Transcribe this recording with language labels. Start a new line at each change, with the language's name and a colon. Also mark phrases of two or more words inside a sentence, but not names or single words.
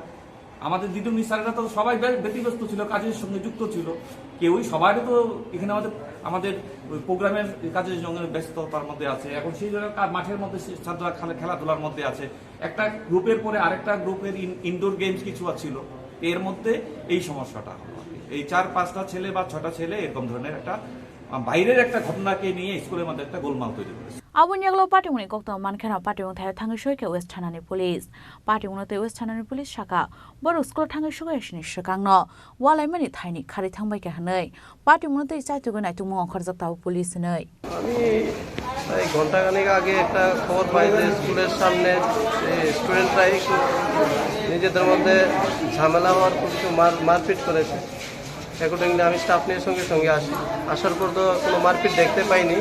Bangla: আমাদের দিদিমণি স্যারেরা তো সবাই ব্যতিব্যস্ত ছিল, কাজের সঙ্গে যুক্ত ছিল, কেউই সবারই তো এখানে আমাদের প্রোগ্রামের কাজের সঙ্গে ব্যস্ততার মধ্যে আছে। এখন সেই জন্য মাঠের মধ্যে ছাত্ররা খেলাধুলার মধ্যে আছে, একটা গ্রুপের পরে আরেকটা গ্রুপের
English: indoor games
Bangla: কিছু ছিল, এর মধ্যে এই সমস্যাটা হলো। এই 4-5টা ছেলে বা 6টা ছেলে এরকম ধরনের একটা বাইরের একটা ঘটনাকে নিয়ে স্কুলের মধ্যে একটা গোলমাল তৈরি করেছে।
Kok Borok: Abun yaglo party muni kokto mankana party mung thai thangi shoike West Thanani police party mung te West Thanani police shaka boru school thangi shoge shini shakangno walai mani thaini khari thangbai ke hanai party mung te chai tu gonai tu mung kharjak taw police nei
Bangla: আমি এই ঘন্টা খানেক আগে একটা খবর পাই যে স্কুলের সামনে স্টুডেন্টরা নিজেদের মধ্যে ঝামেলা হওয়ার কিছু মারপিট করেছে। অ্যাকর্ডিংলি আমি স্টাফ নিয়ে সঙ্গে সঙ্গে আসি, আসার পর তো কোনো মারপিট দেখতে পাইনি।